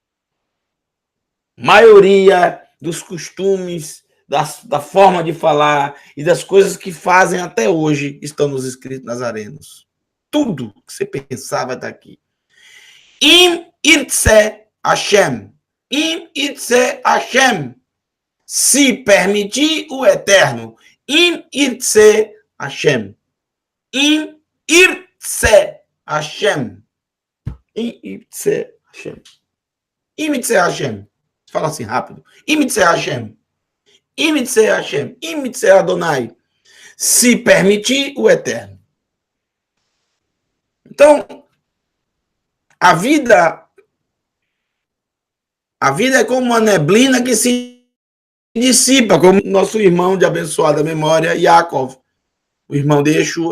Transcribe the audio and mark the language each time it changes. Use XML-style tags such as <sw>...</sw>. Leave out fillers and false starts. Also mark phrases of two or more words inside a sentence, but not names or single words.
<pt>Maioria dos costumes, da forma de falar e das coisas que fazem até hoje estão nos escritos nazarenos. Tudo que você pensava está aqui.</pt> <he>אם ירצה השם. אם ירצה השם.</he> <pt>Se permitir o Eterno.</pt> <he>אם ירצה השם. אם ירצה השם. אם ירצה השם. אם ירצה השם.</he> <pt>Fala assim rápido.</pt> <he>אם ירצה השם. אם ירצה השם. אם ירצה אדוני.</he> <pt>se permitir, o eterno. Então, a vida é como uma neblina que se dissipa, como nosso irmão de abençoada memória, Yaakov, o irmão de Yeshua.</pt>